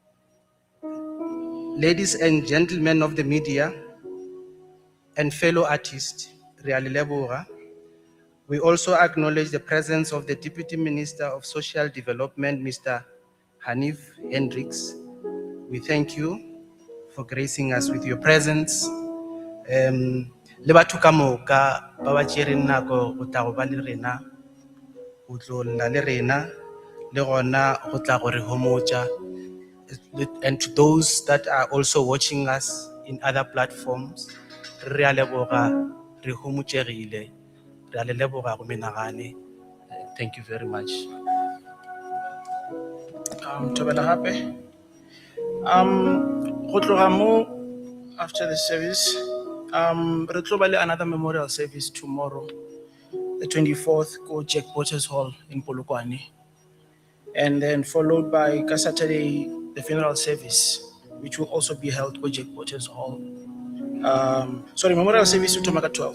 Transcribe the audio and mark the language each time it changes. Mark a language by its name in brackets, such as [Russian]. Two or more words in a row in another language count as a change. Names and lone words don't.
[English] Ladies and gentlemen of the media and fellow artists, [Northern Sotho] Reali Lebora, [English] we also acknowledge the presence of the Deputy Minister of Social Development, Mr. Hanif Hendricks. We thank you for gracing us with your presence. [Northern Sotho] Le batho ka moka ba ba tšereng nako go tla go ba le rena, go tlo nna le rena, le gona go tla go re homotša. [English] And to those that are also watching us in other platforms, [Northern Sotho] re a leboga, re homotšegile, re a le leboga go menagane. [English] Thank you very much. [Northern Sotho] Thobela gape. Go tloga mo, [English] after the service, [Northern Sotho] re tlo ba le [English] another memorial service tomorrow, the 24th, go Jack Waters Hall in Polokwane. And then followed by Saturday, the funeral service, which will also be held go Jack Waters Hall. Sorry, memorial service to Tomaga 12.